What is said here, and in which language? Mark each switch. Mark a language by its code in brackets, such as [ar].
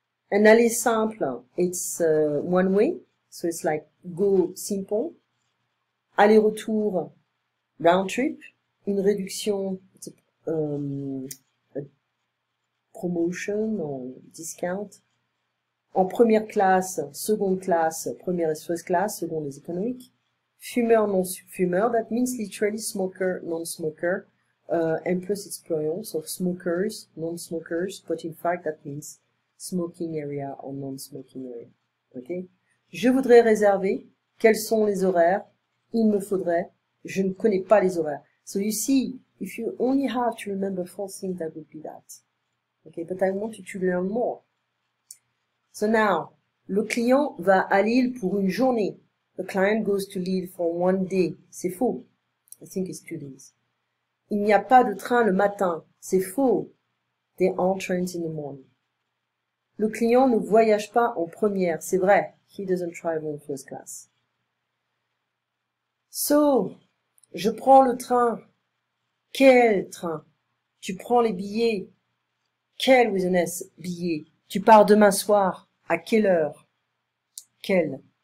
[en] Un aller simple, it's one way, so it's like go simple. Aller-retour, round trip. Une réduction, it's a promotion or discount. [fr] En première classe, seconde classe, première et [en] first class, [fr] seconde et économique. [en] Fumeur, non-fumeur, that means literally smoker, non-smoker, and plus it's plural, so smokers, non-smokers, but in fact that means smoking area or non-smoking area. [fr] Okay? Je voudrais réserver. Quels sont les horaires? Il me faudrait. Je ne connais pas les horaires. [en] So you see, if you only have to remember 4 things, that would be that. Okay, but I want you to learn more. [fr] So now, le client va à Lille pour une journée. [en] The client goes to Lille for one day. [fr] C'est faux. [en] I think it's 2 days. [fr] Il n'y a pas de train le matin. C'est faux. [en] There aren't trains in the morning. [fr] Le client ne voyage pas en première. C'est vrai. [en] He doesn't travel in first class. [fr] So, je prends le train. Quel train? Tu prends les billets. Quel, [en] with an S, [fr] billet? Tu pars demain soir. À quelle heure? Quel?